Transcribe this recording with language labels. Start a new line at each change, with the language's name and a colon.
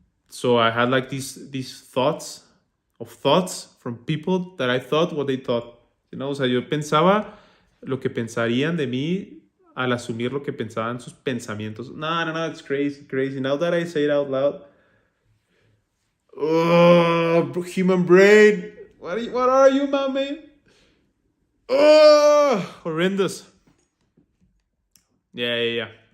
English: So I had like these thoughts from people that I thought what they thought.
Spanish: You know, o sea, yo pensaba lo que pensarían de mí al asumir lo que pensaban sus pensamientos.
English: No, it's crazy. Now that I say it out loud, oh, human brain, what are you, my man? Oh, horrendous. Yeah.